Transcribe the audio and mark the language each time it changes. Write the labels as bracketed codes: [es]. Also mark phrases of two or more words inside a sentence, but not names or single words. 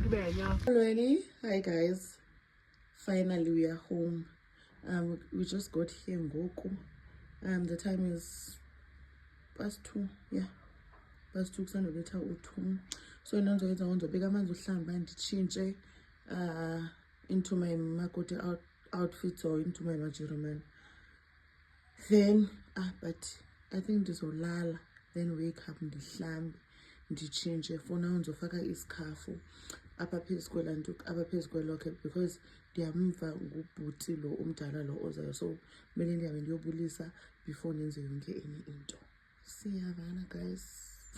[en] Already, hi guys. Finally, we are home. We just got here in Goku. The time is past 2. Yeah, past 2 [xh] kusandobetha u-2. [en] So [xh] into ndizobeka amanzi uhlamba nditshintshe [en] into my makoti outfits or into my majeremane. Then but I think ndizolala, then wake up [xh] ndihlambe nditshintshe. [en] For now [xh] ndizofaka isikhafu apha phezu kwelokhe because ndiyamva ngubhuti lo umdala lo ozayo, so kumele ndihambe ndiyobulisa before ndenze yonke enye into. Siyavana guys.